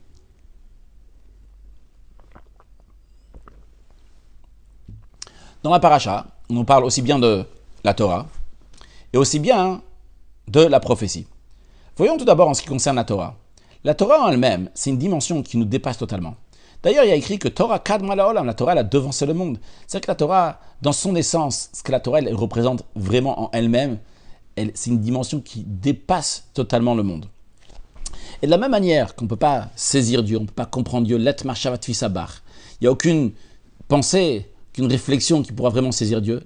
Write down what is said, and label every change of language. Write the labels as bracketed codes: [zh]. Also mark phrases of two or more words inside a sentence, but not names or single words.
[fr] Dans la paracha, on nous parle aussi bien de la Torah et aussi bien de la prophétie. Voyons tout d'abord en ce qui concerne la Torah. La Torah en elle-même, c'est une dimension qui nous dépasse totalement. D'ailleurs, il y a écrit que [he] תורה קדמה לעולם, [fr] la Torah elle a devancé le monde. C'est-à-dire que la Torah, dans son essence, ce que la Torah elle représente vraiment en elle-même, c'est une dimension qui dépasse totalement le monde. Et de la même manière qu'on ne peut pas saisir Dieu, on ne peut pas comprendre Dieu, [arc] לית מחשבה תפיסא ביה, [fr] il n'y a aucune pensée, aucune réflexion qui pourra vraiment saisir Dieu.